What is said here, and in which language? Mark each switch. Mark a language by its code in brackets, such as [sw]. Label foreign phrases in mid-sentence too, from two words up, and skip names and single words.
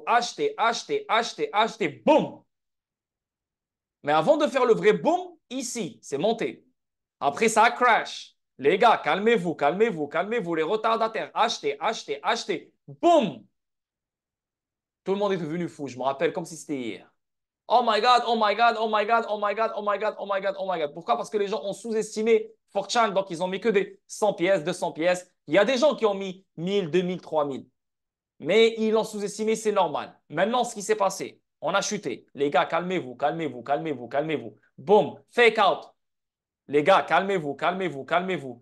[fr] Achetez, achetez, achetez, achetez. Boum. Mais avant de faire le vrai boum, ici, c'est monté. Après, ça a crash. Les gars, calmez-vous, calmez-vous, calmez-vous. Les retardataires, achetez, achetez, achetez. Boum. Tout le monde est devenu fou. Je me rappelle comme si c'était hier. [en] Oh my God, oh my God, oh my God, oh my God, oh my God, oh my God, oh my God. [fr] Pourquoi? Parce que les gens ont sous-estimé 4chan, donc ils ont mis que des 100 pièces, 200 pièces. Il y a des gens qui ont mis 1000, 2000, 3000. Mais ils l'ont sous-estimé, c'est normal. Maintenant, ce qui s'est passé, on a chuté. Les gars, calmez-vous, calmez-vous, calmez-vous, calmez-vous. [en] Boom, fake out. [fr] Les gars, calmez-vous, calmez-vous, calmez-vous.